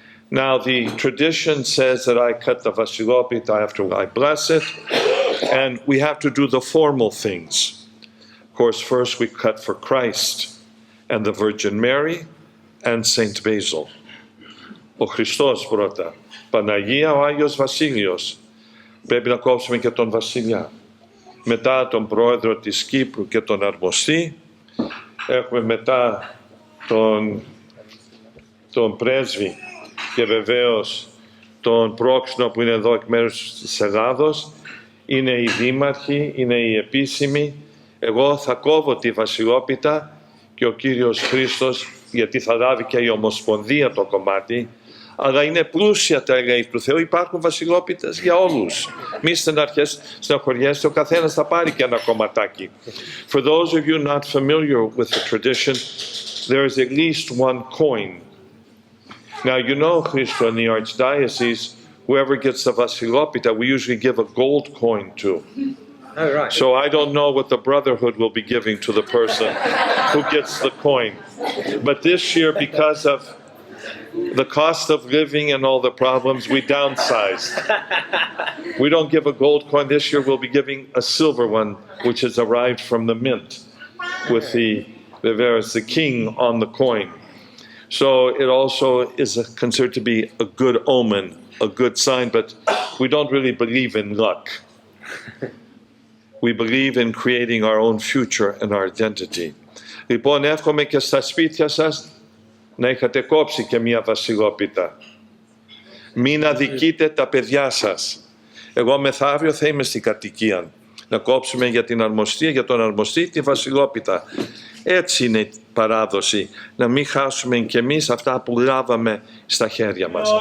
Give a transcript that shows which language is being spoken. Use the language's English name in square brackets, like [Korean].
[English] Now the tradition says that I cut the Βασιλόπιτα after I bless it, and we have to do the formal things. Of course, first we cut for Christ and the Virgin Mary and Saint Basil. [Greek] Ο Χριστός πρώτα, Παναγία, ο Άγιος Βασίλειος. Πρέπει να κόψουμε και τον Βασιλιά. Μετά τον πρόεδρο της Κύπρου και τον Αρμοστή. Έχουμε μετά τον πρέσβη και βεβαίως τον πρόξενο που είναι εδώ εκ μέρους της Ελλάδος. Είναι οι δήμαρχοι, είναι οι επίσημοι. Εγώ θα κόβω τη Βασιλόπιτα και ο Κύριος Χρήστος, γιατί θα λάβει και η Ομοσπονδία το κομμάτι, αλλά είναι πλούσια τα έργα του Θεού, υπάρχουν Βασιλόπιτες για όλους. Μη στεναχωριέστε, ο καθένας θα πάρει και ένα κομματάκι. [English] For those of you not familiar with the tradition, there is at least one coin. Now you know, Christo, in the Archdiocese, whoever gets the Βασιλόπιτα, we usually give a gold coin to. Oh, right. So I don't know what the Brotherhood will be giving to the person who gets the coin. But this year, because of the cost of living and all the problems, we downsized. We don't give a gold coin this year, we'll be giving a silver one, which has arrived from the mint, with the king on the coin. So it also is considered to be a good omen, a good sign, but we don't really believe in luck. We believe in creating our own future and our identity. [Greek] Λοιπόν, εύχομαι και στα σπίτια σας να είχατε κόψει και μία βασιλόπιτα. Μην αδικείτε τα παιδιά σας. Εγώ μεθαύριο θα είμαι στην κατοικία. Να κόψουμε για την αρμοστία, για τον αρμοστή, τη βασιλόπιτα. Έτσι είναι η παράδοση. Να μην χάσουμε κι εμείς αυτά που λάβαμε στα χέρια μας.